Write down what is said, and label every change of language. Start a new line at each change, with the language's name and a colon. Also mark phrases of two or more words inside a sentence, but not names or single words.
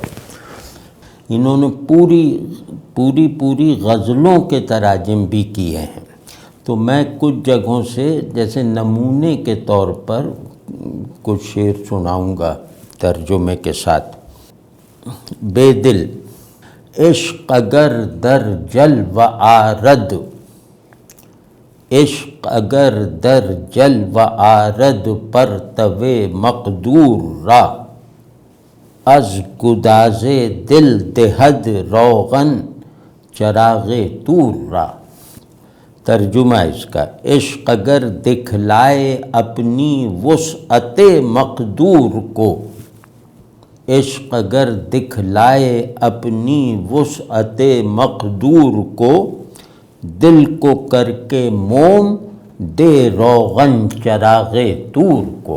Urdu: انہوں نے پوری غزلوں کے تراجم بھی کیے ہیں، تو میں کچھ جگہوں سے جیسے نمونے کے طور پر کچھ شعر سناؤں گا ترجمے کے ساتھ۔
Persian: بے دل، عشق اگر در جل و آرد، عشق اگر در جل و آرد پرتو مقدور را، از گداز دل دہد روغن چراغ طور را۔
Urdu: ترجمہ اس کا، عشق اگر دکھلائے اپنی وسعت مقدور کو، عشق اگر دکھلائے اپنی وسعت مقدور کو، دل کو کر کے موم دے روغن چراغ طور کو۔